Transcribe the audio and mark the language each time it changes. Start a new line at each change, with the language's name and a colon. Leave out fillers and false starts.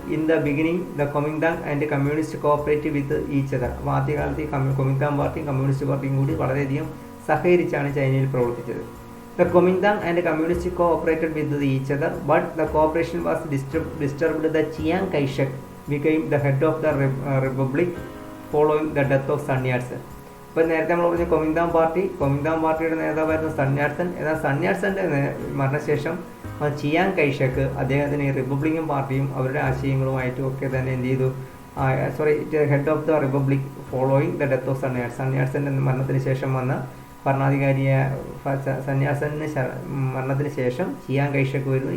English: In the beginning the Kuomintang and communist cooperate with each other.
Malayalam: അപ്പോൾ ആദ്യകാലത്ത് ഈ കൊമിങ്താങ് പാർട്ടിയും കമ്മ്യൂണിസ്റ്റ് പാർട്ടിയും കൂടി വളരെയധികം സഹകരിച്ചാണ് ചൈനയിൽ പ്രവർത്തിച്ചത്.
English: The Kuomintang and Communists cooperated with each other, but the cooperation was disturbed. The Chiang Kai-shek became the head of the republic following the death of Sun Yat-sen.
Malayalam: ഇപ്പോൾ നേരത്തെ നമ്മൾ പറഞ്ഞ കൊമിങ്താങ് പാർട്ടിയുടെ നേതാവായിരുന്നു സൺ യാറ്റ്സൺ. എന്നാൽ സൺ യാറ്റ്സൻ്റെ മരണശേഷം Chiang കൈഷക്ക് അദ്ദേഹത്തിന് ഈ റിപ്പബ്ലിക്കൻ പാർട്ടിയും അവരുടെ ആശയങ്ങളുമായിട്ടും ഒക്കെ തന്നെ എന്ത് ചെയ്തു?
English: head of the republic following the death of
Malayalam: sun യാറ്റ്സൻ്റെ മരണത്തിന് ശേഷം വന്ന ഭരണാധികാരിയെ സന്യാസന് മരണത്തിന് ശേഷം ചിയാങ് കൈഷക്ക് വരുന്നു.